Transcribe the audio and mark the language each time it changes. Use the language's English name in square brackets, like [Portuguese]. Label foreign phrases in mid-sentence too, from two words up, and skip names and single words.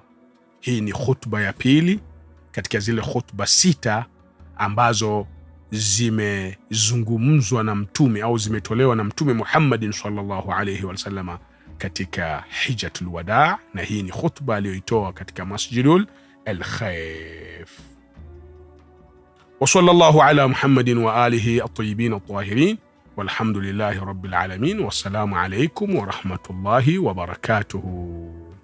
[Swahili] Hii ni khutba ya pili katika zile khutba 6 ambazo zimezungumzwa na mtume au zimetolewa na Mtume Muhammadin [Arabic] صلى الله عليه وسلم [Swahili] katika Hijjatul Wadaa, na hii ni khutba aliyoitoa katika Masjidul Al-Khaif. [Arabic] وصلى الله على محمد وآله الطيبين الطاهرين، والحمد لله رب العالمين، والسلام عليكم ورحمة الله وبركاته.